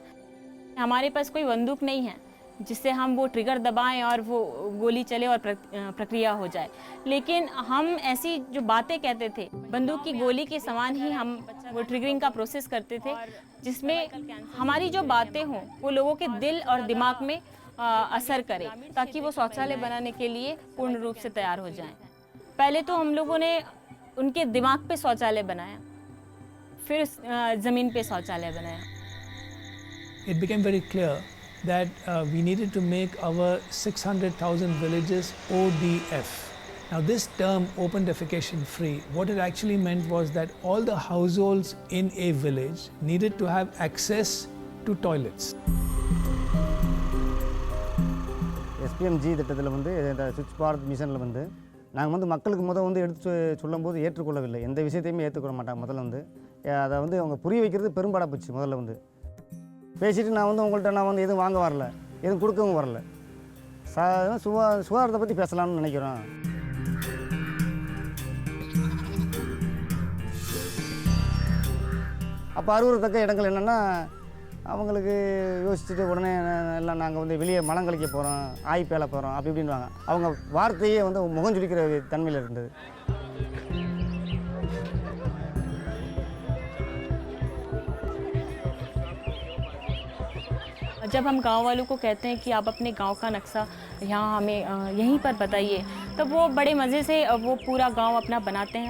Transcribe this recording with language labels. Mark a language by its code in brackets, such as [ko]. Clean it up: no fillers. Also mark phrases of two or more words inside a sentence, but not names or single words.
[hi] हमारे पास कोई बंदूक नहीं है जिससे हम वो ट्रिगर दबाएं और वो गोली चले और प्रक्रिया हो जाए, लेकिन हम ऐसी जो बातें कहते थे, बंदूक की गोली के समान ही हम वो ट्रिगरिंग का प्रोसेस करते थे, जिसमें हमारी जो बातें हों वो लोगों के दिल और दिमाग में असर करे, ताकि वो शौचालय बनाने के लिए पूर्ण रूप से तैयार हो जाएं। पहले तो हम लोगों ने उनके दिमाग पे शौचालय बनाया, फिर ज़मीन पे शौचालय बनाया। [en] It became very clear that we needed to make our 600,000 villages ODF. Now this term, open defecation free, what it actually meant was that all the households in a village needed to have access to toilets. [ta] SPMG திட்டத்தில் வந்து இந்த ஸ்வச் பாரத் மிஷனில் வந்து நாங்கள் வந்து மக்களுக்கு வந்து எடுத்து சொல்லும்போது ஏற்றுக்கொள்ளவில்லை, எந்த விஷயத்தையுமே ஏற்றுக்கொள்ள மாட்டாங்க. முதல்ல வந்து அதை வந்து அவங்க புரிய வைக்கிறது பெரும்பாடாக போச்சு. முதல்ல வந்து பேசிட்டு நான் வந்து உங்கள்கிட்ட நான் வந்து எதுவும் வாங்க வரல, எதுவும் கொடுக்கவும் வரல, சுகாதாரத்தை பற்றி பேசலாம்னு நினைக்கிறோம். அப்போ அருவருத்தக்க இடங்கள் என்னென்னா, அவங்களுக்கு யோசிச்சுட்டு உடனே எல்லாம் நாங்கள் வந்து வெளியே மலம் கழிக்க போகிறோம், ஆய் பேல போகிறோம் அப்படி இப்படின்வாங்க. அவங்க வார்த்தையே வந்து முகம் சுளிக்கிற தன்மையில் இருந்தது. [hi] जब हम गांव वालों को कहते हैं कि आप अपने गांव का नक्शा यहाँ हमें यहीं पर बताइए, तब वो बड़े मज़े से वो पूरा गांव अपना बनाते हैं।